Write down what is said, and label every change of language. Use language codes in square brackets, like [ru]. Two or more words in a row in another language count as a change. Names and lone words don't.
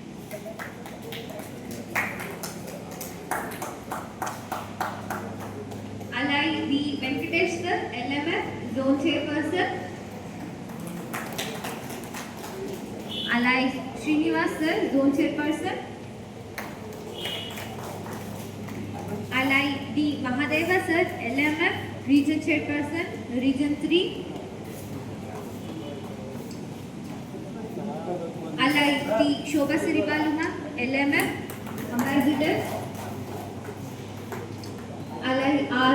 [en] Alai V Venkatesh Sir LMF Zone Chairperson. Alai Srinivas Sir Zone Chairperson. Alai D. Mahadeva Sir, LMF, Region Chairperson, Region 3. Alai T. Shobha Siribaluma, LMF, Ambassador. Alai R.